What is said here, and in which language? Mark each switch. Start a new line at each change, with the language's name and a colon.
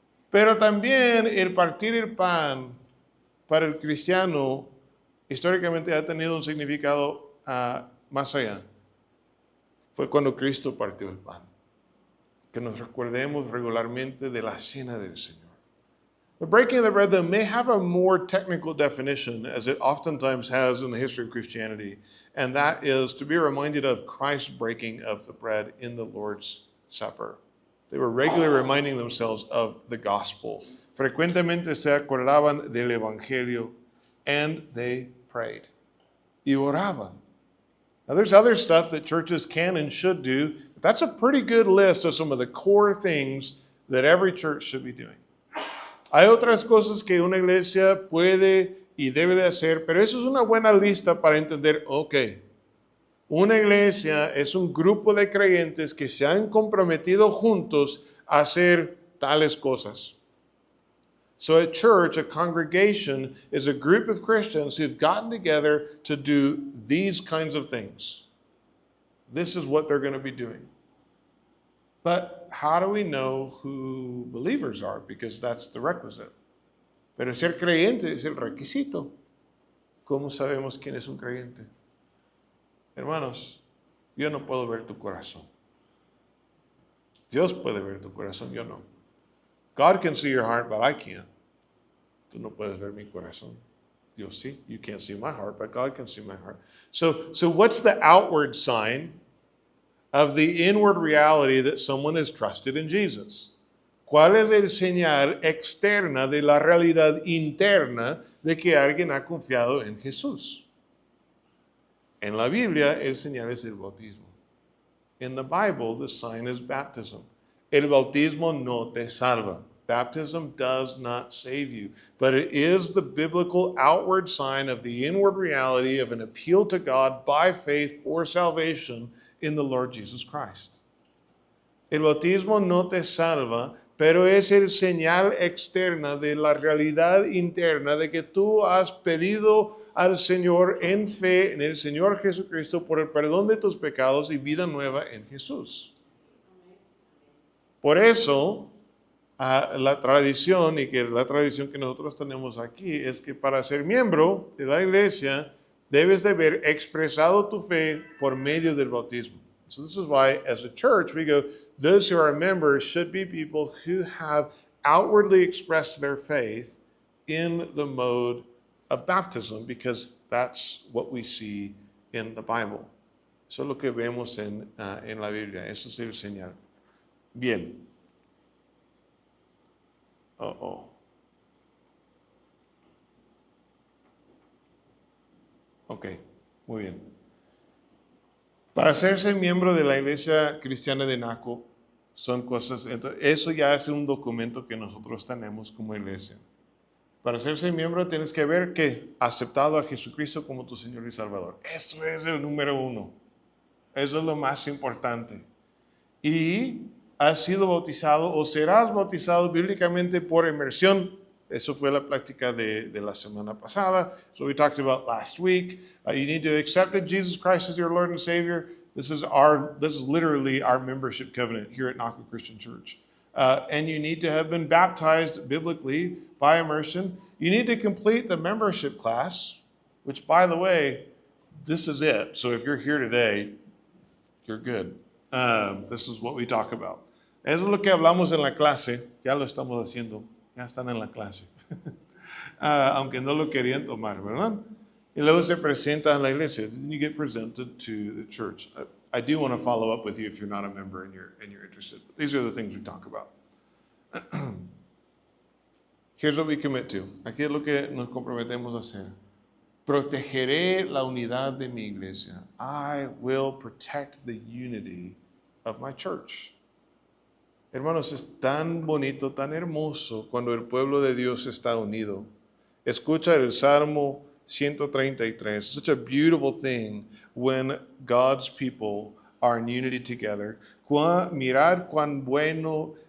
Spanish: Pero también el partir el pan para el cristiano históricamente ha tenido un significado más allá. Fue cuando Cristo partió el pan. Que nos recordemos regularmente de la cena del Señor.
English: The breaking of the bread, though, may have a more technical definition, as it oftentimes has in the history of Christianity, and that is to be reminded of Christ's breaking of the bread in the Lord's Supper. They were regularly reminding themselves of the gospel.
Spanish: Frecuentemente se acordaban del Evangelio,
English: and they prayed.
Spanish: Y oraban.
English: Now, there's other stuff that churches can and should do, but that's a pretty good list of some of the core things that every church should be doing.
Spanish: Hay otras cosas que una iglesia puede y debe de hacer, pero eso es una buena lista para entender, ok, una iglesia es un grupo de creyentes que se han comprometido juntos a hacer tales cosas.
English: So a church, a congregation, is a group of Christians who've gotten together to do these kinds of things. This is what they're going to be doing. But how do we know who believers are? Because that's the requisite.
Spanish: Pero ser creyente es el requisito. ¿Cómo sabemos quién es un creyente? Hermanos, yo no puedo ver tu corazón. Dios puede ver tu corazón, yo no.
English: God can see your heart, but I can't.
Spanish: Tú no puedes ver mi corazón. Dios sí.
English: You can't see my heart, but God can see my heart. So what's the outward sign of the inward reality that someone is trusted in Jesus?
Spanish: ¿Cuál es el señal externa de la realidad interna de que alguien ha confiado en Jesús? En la Biblia, el señal es el bautismo.
English: In the Bible, the sign is baptism.
Spanish: El bautismo no te salva.
English: Baptism does not save you, but it is the biblical outward sign of the inward reality of an appeal to God by faith for salvation in the Lord Jesus Christ.
Spanish: El bautismo no te salva, pero es el señal externa de la realidad interna de que tú has pedido al Señor en fe en el Señor Jesucristo por el perdón de tus pecados y vida nueva en Jesús. Por eso, la tradición, y que la tradición que nosotros tenemos aquí, es que para ser miembro de la iglesia, debes de haber expresado tu fe por medio del bautismo.
English: So this is why, as a church, we go, those who are members should be people who have outwardly expressed their faith in the mode of baptism, because that's what we see in the Bible.
Spanish: Eso es lo que vemos en la Biblia. Ese es el señal. Bien. Ok, muy bien. Para hacerse miembro de la Iglesia Cristiana de Naco, son cosas, entonces, eso ya es un documento que nosotros tenemos como iglesia. Para hacerse miembro tienes que haber que aceptado a Jesucristo como tu Señor y Salvador. Eso es el número uno. Eso es lo más importante. Y has sido bautizado o serás bautizado bíblicamente por inmersión. Eso fue la práctica de la semana pasada.
English: So we talked about last week. You need to accept Jesus Christ as your Lord and Savior. This is literally our membership covenant here at Naco Christian Church. And you need to have been baptized biblically by immersion. You need to complete the membership class, which, by the way, this is it. So if you're here today, you're good. This is what we talk about.
Spanish: Eso es lo que hablamos en la clase. Ya lo estamos haciendo. Ya están en la clase. Aunque no lo querían tomar, ¿verdad? Y luego se presenta a la iglesia.
English: Then you get presented to the church. I do want to follow up with you if you're not a member and you're interested. But these are the things we talk about. Here's what we commit to.
Spanish: Aquí es lo que nos comprometemos a hacer. Protegeré la unidad de mi iglesia.
English: I will protect the unity of my church.
Spanish: Hermanos, es tan bonito, tan hermoso cuando el pueblo de Dios está unido. Escucha el Salmo 133.
English: Such a beautiful thing when God's people are in unity together.
Spanish: Mirad cuán bueno